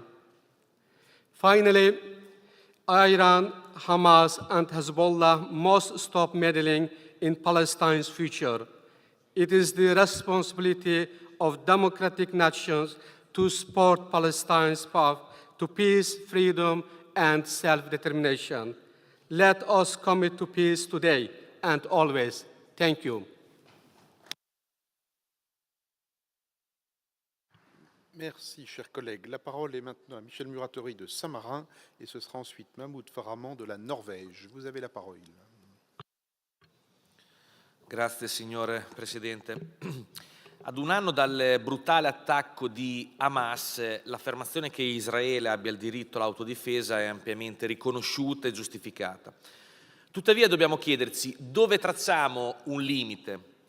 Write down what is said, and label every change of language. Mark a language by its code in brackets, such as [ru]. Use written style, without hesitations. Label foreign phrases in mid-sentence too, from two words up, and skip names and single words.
[en] Finally, Iran, Hamas, and Hezbollah must stop meddling in Palestine's future. It is the responsibility of democratic nations to support Palestine's path to peace, freedom, and self-determination. Let us commit to peace today and always. Thank you. [fr] Merci, chers collègues. La parole est maintenant à Michel Muratori de Saint-Marin et ce sera ensuite Mahmoud Farahmand de la Norvège. Vous avez la parole. [it] Grazie, signor Presidente. Ad un anno dal brutale attacco di Hamas, l'affermazione che Israele abbia il diritto all'autodifesa è ampiamente riconosciuta e giustificata. Tuttavia dobbiamo chiederci dove tracciamo un limite.